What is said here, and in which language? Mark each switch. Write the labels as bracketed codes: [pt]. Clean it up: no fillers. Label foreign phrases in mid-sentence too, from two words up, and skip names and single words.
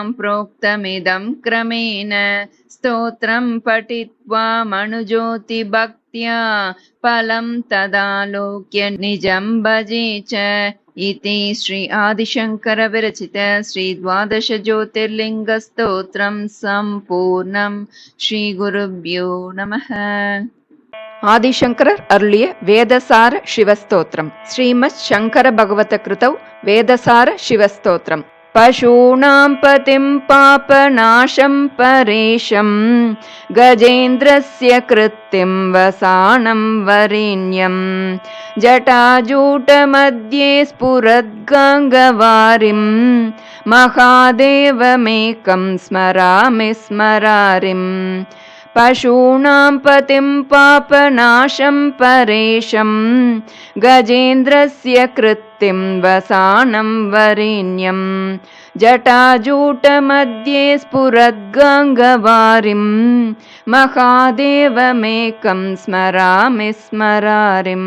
[sa] प्रोक्तमिदं क्रमेण स्तोत्रं पठित्वा मनुज्योतिभक्त्या फलं तदालोक्य निजं भजे च इति श्री आदिशंकर विरचित श्री द्वादश ज्योतिर्लिंग स्तोत्रं संपूर्णं. श्री गुरुभ्यो नमः. [ta] ஆதிசங்கரர் அருளிய வேதசார சிவஸ்தோத்திரம். [sa] श्रीमत् शङ्कर भगवत् कृतौ वेदसार शिवस्तोत्रम्. पशूनां पतिं पापनाशं परेशं गजेन्द्रस्य कृत्तिं वसानं वरेण्यं जटाजूटमध्ये स्फुरद्गङ्गवारिं महादेवमेकं स्मरामि स्मरारिम्. पशूनां पतिं पापनाशं परेशं गजेन्द्रस्य कृत्तिं वसानं वरेण्यं जटाजूटमध्ये स्फुरद्गङ्गवारिं महादेवमेकं स्मरामि स्मरारिम्.